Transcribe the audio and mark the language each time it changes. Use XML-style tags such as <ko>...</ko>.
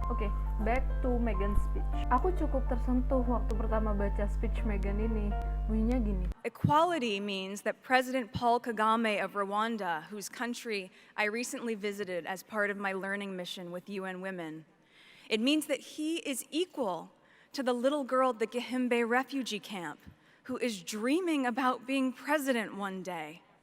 <en>Oke, back to Meghan's speech.</en> <id>Aku cukup tersentuh waktu pertama baca speech Meghan ini. Bunyinya gini.</id> <en>Equality means that President Paul Kagame of Rwanda, whose country I recently visited as part of my learning mission with UN Women, it means that he is equal to the little girl at the Gihembe refugee camp, who is dreaming about being president one day.</en>